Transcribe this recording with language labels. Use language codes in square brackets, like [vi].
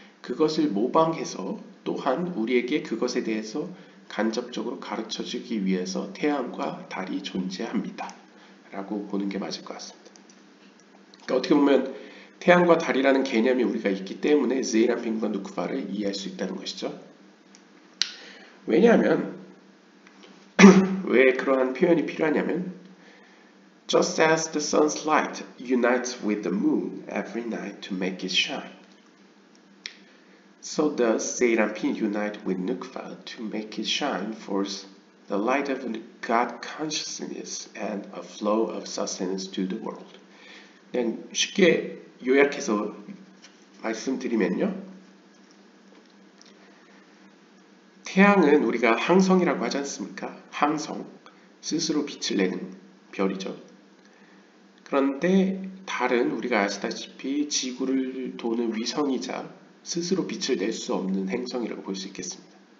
[ko] 그것을 모방해서 또한 우리에게 그것에 대해서 간접적으로 가르쳐주기 위해서 태양과 달이 존재합니다. 라고 보는 게 맞을 것 같습니다. 그러니까 어떻게 보면 태양과 달이라는 개념이 우리가 있기 때문에 제이람핀과 누크바를 이해할 수 있다는 것이죠. 왜냐하면 왜 그러한 표현이 필요하냐면 [en] Just as the sun's light unites with the moon every night to make it shine, so does Seraphim unite with Nukva to make it shine forth the light of God consciousness and a flow of sustenance to the world. [ko] 그냥 쉽게 요약해서 말씀드리면요. 태양은 우리가 항성이라고 하지 않습니까? 항성, 스스로 빛을 내는 별이죠. 그런데 달은 우리가 아시다시피 지구를 도는 위성이자 스스로 빛을 낼 수 없는 행성이라고 볼 수 있겠습니다.